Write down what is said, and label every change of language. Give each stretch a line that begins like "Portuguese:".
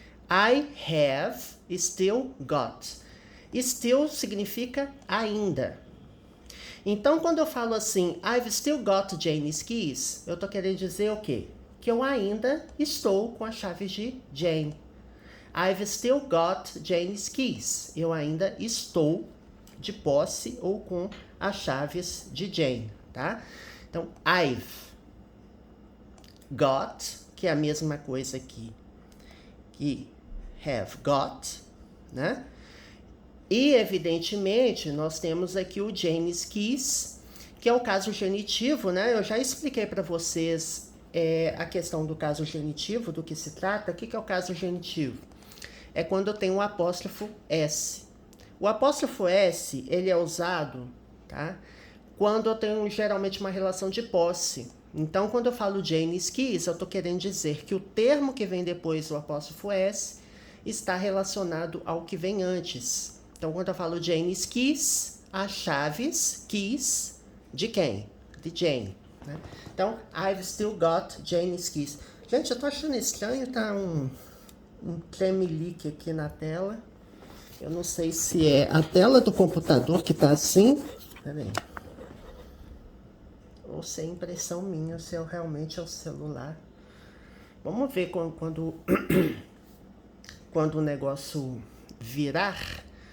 English: I have still got. Still
Portuguese: significa ainda. Então, quando eu falo assim,
English: I've still got Jane's keys,
Portuguese: eu tô querendo dizer o quê? Que eu ainda estou com as chaves de Jane.
English: I've still got Jane's keys.
Portuguese: Eu ainda estou de posse ou com as chaves de Jane, tá? Então, I've got, que é a mesma coisa aqui que have got, né? E, evidentemente, nós temos aqui o Jane's keys, que é o caso genitivo, né? Eu já expliquei para vocês a questão do caso genitivo, do que se trata. O que é o caso genitivo? É quando eu tenho o apóstrofo S. O apóstrofo S, ele é usado, tá? Quando eu tenho, geralmente, uma relação de posse. Então, quando eu falo Jane's keys, eu estou querendo dizer que o termo que vem depois do apóstrofo S está relacionado ao que vem antes. Então, quando eu falo Jane's keys, as chaves, keys, de quem? De Jane, né?
English: Então, I've still got Jane's keys.
Portuguese: Gente, eu tô achando estranho, tá um tremelique aqui na tela. Eu não sei se é a tela do computador que tá assim. Peraí. Ou se é impressão minha, ou se realmente é o celular. Vamos ver quando o negócio virar.